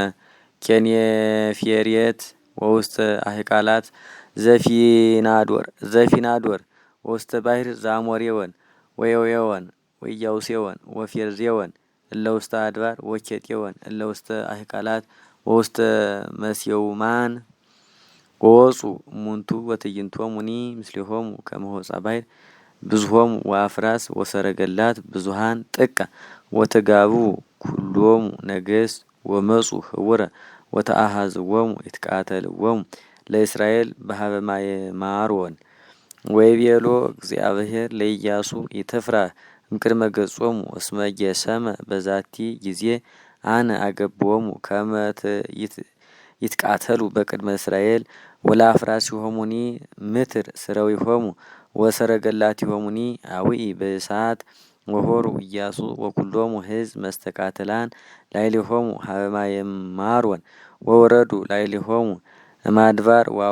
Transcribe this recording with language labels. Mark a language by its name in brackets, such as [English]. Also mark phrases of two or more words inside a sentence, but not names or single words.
[Geez] ኬኔፌሬት ወውስተ አህቃላት ዘፊናዶር ወውስተ ባሕር ዘአሞሬወን ወየዌወን ወኢያቡሴወን ወፌርዜወን እለ ውስተ አድባር ወኬጤወን እለ ውስተ አህቃላት ወውስተ መስየውማን ወወፁ እሙንቱ ወትዕይንቶሙኒ ምስሌሆሙ ከመ ሆጻ ባሕር ብዙሆሙ ወአፍራስ ወሰረገላት ብዙሃን ጥቀ ወተጋቡ ኩሎሙ ነገስት ወመፁ ህውረ ወተአሐዝዎሙ ይትቃተልዎሙ ለእስራኤል በሀበ ማየ ማሮን ወይቤሎ እግዚአብሔር ለኢያሱ ይትፍራህ እምቅድመ ገጾሙ እስመ ጌሰመ በዛቲ ጊዜ አነ አገብዎሙ ከመ ይትቃተሉ በቅድመ እስራኤል ወለአፍራሲሆሙኒ ምትር ስረዊሆሙ ወሰረገላቲሆሙኒ አዊኢ በእሳት ወሆሩ ኢያሱ ወኩሎሙ ህዝብ መስተቃትላን ላዕሌሆሙ ሀበ ማየ ማሮን ወወረዱ ላዕሌሆሙ እምአድባር